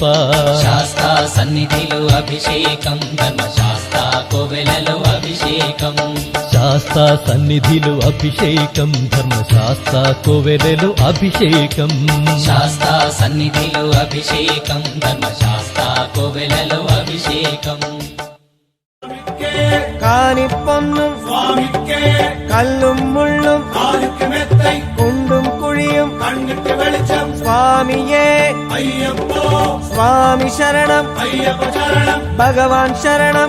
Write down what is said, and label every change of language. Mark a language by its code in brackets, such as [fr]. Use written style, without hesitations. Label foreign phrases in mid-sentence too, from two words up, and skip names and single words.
[te] శాస్తా సన్నిధిలో అభిషేకం ధర్మశాస్త్ర కోవెలలో అభిషేకం శాస్తా సన్నిధిలో అభిషేకం ధర్మశాస్త్ర కోవెలలో అభిషేకం శాస్తా సన్నిధిలో అభిషేకం ధర్మశాస్త్ర కోవెలలో అభిషేకం [ta] காணி பொன்னும் சுவாமிக்கே கல்லும் முள்ளும் காலுக்கு மெத்தை குண்டும் குழியும் கண்ணுக்கு வெளிச்சம் சுவாமியே ஐயப்போ சுவாமி சரணம் ஐயப்ப சரணம் பகவான் சரணம்